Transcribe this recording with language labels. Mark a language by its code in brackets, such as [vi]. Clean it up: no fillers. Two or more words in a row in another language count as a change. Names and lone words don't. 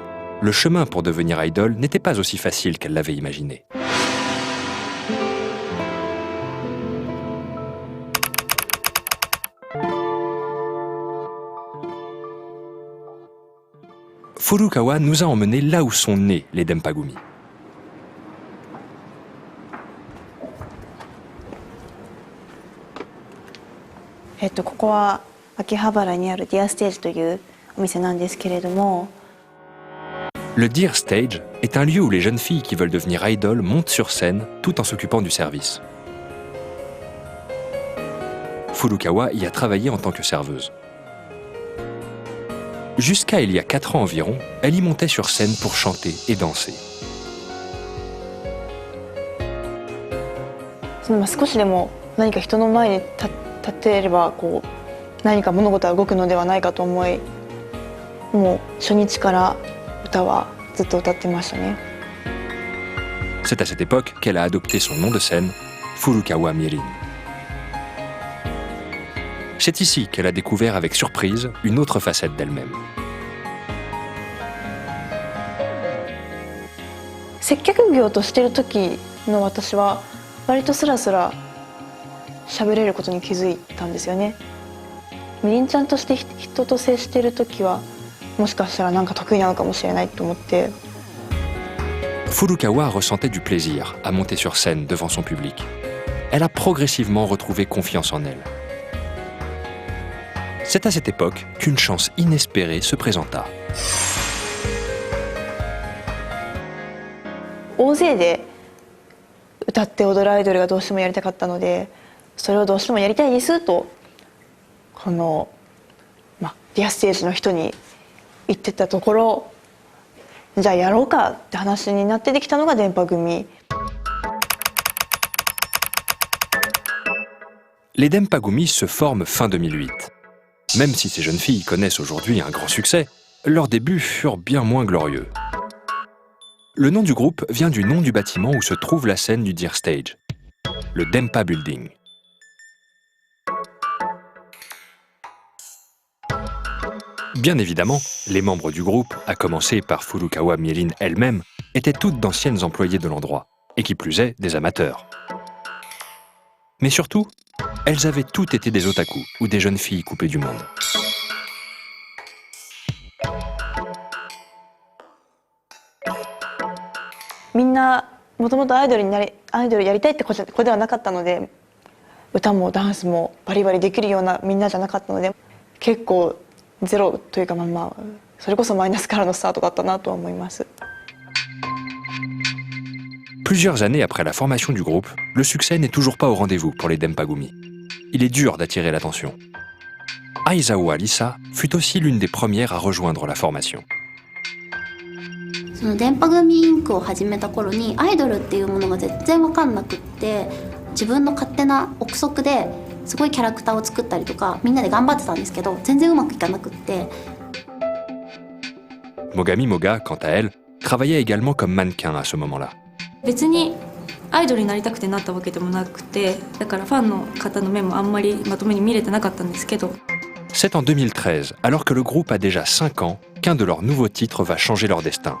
[fr] Le chemin pour devenir idole n'était pas aussi facile qu'elle l'avait imaginé. Furukawa nous a emmenés là où sont nés les Denpagumi. [ja] ここは秋葉原にあるディアステージというお店なんですけれども、 [fr] Le Deer Stage est un lieu où les jeunes filles qui veulent devenir idoles montent sur scène tout en s'occupant du service. Furukawa y a travaillé en tant que serveuse. Jusqu'à il y a 4 ans environ, elle y montait sur scène pour chanter et danser. [ja] 少しでも何か人の前に立っていればこう何か物事は動くのではないかと思い、もう初日から歌はずっと歌ってましたね。 [fr] C'est à cette époque qu'elle a adopté son nom de scène, Furukawa Mirin. C'est ici qu'elle a découvert avec surprise une autre facette d'elle-même. [ja] 接客業としている時の私は割とスラスラ喋れることに気づいたんですよね。みりんちゃんとして人と接している時はもしかしたらなんか得意なのかもしれないと思って。 [fr] Furukawa ressentait du plaisir à monter sur scène devant son public. Elle a progressivement retrouvé confiance en elle. C'est à cette époque qu'une chance inespérée se présenta. [ja] 大勢で歌って踊るアイドルがどうしてもやりたかったので、それをどうしてもやりたいですとこの、ディアステージの人に言ってたところ、じゃあやろうかって話になってできたのが電波組。 [fr] Les Denpagumi se forment fin 2008. Même si ces jeunes filles connaissent aujourd'hui un grand succès, leurs débuts furent bien moins glorieux. Le nom du groupe vient du nom du bâtiment où se trouve la scène du Deer Stage, le Denpa Building. Bien évidemment, les membres du groupe, à commencer par Furukawa Mirin elle-même, étaient toutes d'anciennes employées de l'endroit, et qui plus est, des amateurs. Mais surtout, elles avaient toutes été des otaku ou des jeunes filles coupées du monde. [ja] Minna, もともとアイドルやりたいって子ではなかったので、歌もダンスもバリバリできるようなみんなじゃなかったので、結構ゼロというかそれこそマイナスからのスタートだったなとは思います。 [fr] Plusieurs années après la formation du groupe, le succès n'est toujours pas au rendez-vous pour les Dempagumi. Il est dur d'attirer l'attention. Aizawa Lisa fut aussi l'une des premières à rejoindre la formation. [ja] その電波組インクを始めた頃にアイドルっていうものが全然分かんなくって、自分の勝手な憶測ですごいキャラクターを作ったりとかみんなで頑張ってたんですけど、全然うまくいかなくって。 [fr] Mogami Moga, quant à elle, travaillait également comme mannequin à ce moment-là. [ja] 別にアイドルになりたくてなったわけでもなくて、だからファンの方の目もあんまりまともに見れてなかったんですけど。 [fr] C'est en 2013, alors que le groupe a déjà 5 ans, qu'un de leurs nouveaux titres va changer leur destin.